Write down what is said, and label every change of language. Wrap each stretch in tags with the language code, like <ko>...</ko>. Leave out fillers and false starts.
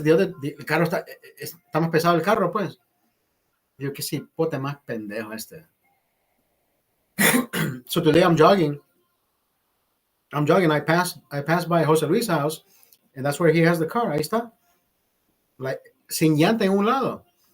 <es>El carro está más pesado el carro, pues. Digo, qué cipote más pendejo este.</es> <en>So today I'm jogging. I pass by Jose Luis' house, and that's where he has the car.</en> <es>Ahí está. Like, sin llanta en un lado.</es>